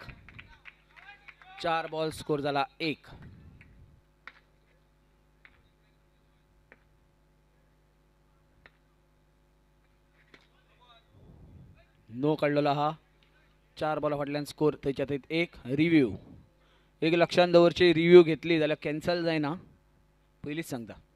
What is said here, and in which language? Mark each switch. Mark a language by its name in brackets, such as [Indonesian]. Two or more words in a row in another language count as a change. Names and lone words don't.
[Konkani] 4 बॉल स्कोर झाला 1. नो काढलेला हा. 4 बॉल फाटल्यान स्कोर त्याच्यात 1. रिव्ह्यू एक लक्षात दवरची. रिव्ह्यू घेतली जाल्यार कॅन्सल जायना पयलीच सांगता.